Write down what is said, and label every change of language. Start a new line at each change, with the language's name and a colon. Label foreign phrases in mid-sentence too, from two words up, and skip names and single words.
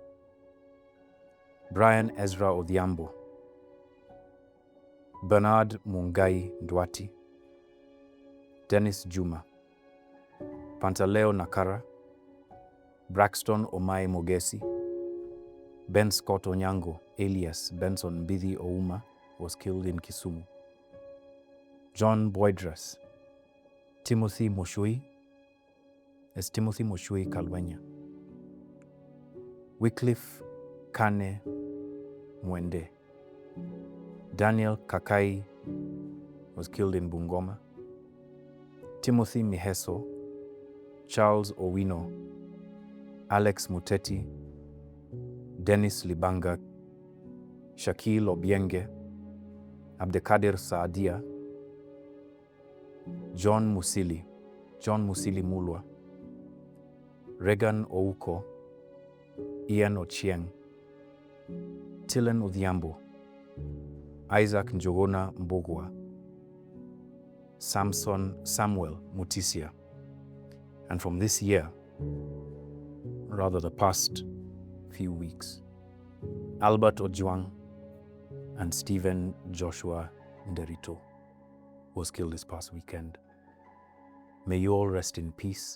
English: Brian Ezra Odhiambo, Bernard Mungai Ndwati, Dennis Juma, Pantaleo Nakara, Braxton Omai Mogesi, Ben Scott Onyango, alias Benson Bithi Ouma, was killed in Kisumu. John Boydras, Timothy Moshui Kalwenya, Wycliffe Kane Mwende, Daniel Kakai was killed in Bungoma. Timothy Miheso, Charles Owino, Alex Muteti, Dennis Libanga, Shakil Obienge, Abdekadir Saadia, John Musili Mulwa, Regan Ouko, Ian Ochieng, Tilen Odhiambo, Isaac Njogona Mbogwa, Samuel Mutisia. And from this year, rather the past few weeks, Albert Ojwang and Stephen Joshua Nderito was killed this past weekend. May you all rest in peace.